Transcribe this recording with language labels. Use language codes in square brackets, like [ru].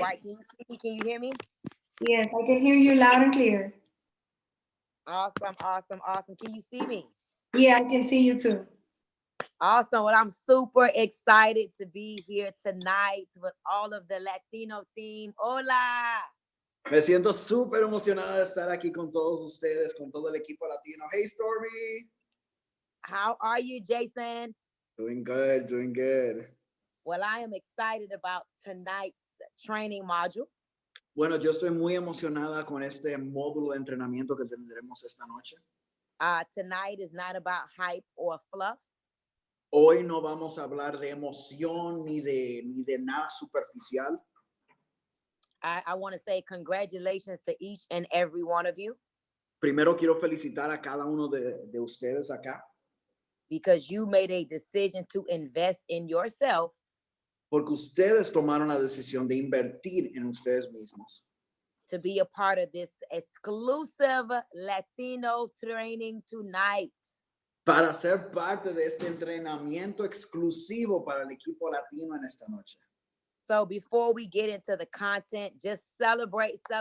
[en] All right, can you hear me? Yes, I can hear you loud and clear. Awesome. Can you see me? Yeah, I can see you too. Awesome. Well, I'm super excited to be here tonight with all of the Latino team. [es] Hola. Me siento súper emocionada de estar aquí con todos ustedes, con todo el equipo latino. [en] Hey, Stormy. How are you, Jason? Doing good. Well, I am excited about tonight's training module. [es] Bueno, yo estoy muy emocionada con este módulo de entrenamiento que tendremos esta noche. [en] Tonight is not about hype or fluff. [es] Hoy no vamos a hablar de emoción ni de nada superficial. [en] I want to say congratulations to each and every one of you. [es] Primero quiero felicitar a cada uno de ustedes acá. [en] Because you made a decision to invest in yourself. [es] Porque ustedes tomaron la decisión de invertir en ustedes mismos. [en] To be a part of this exclusive Latino training tonight. [es] Para ser parte de este entrenamiento exclusivo para el equipo latino en esta noche. [en] So before we get into the content, just celebrate.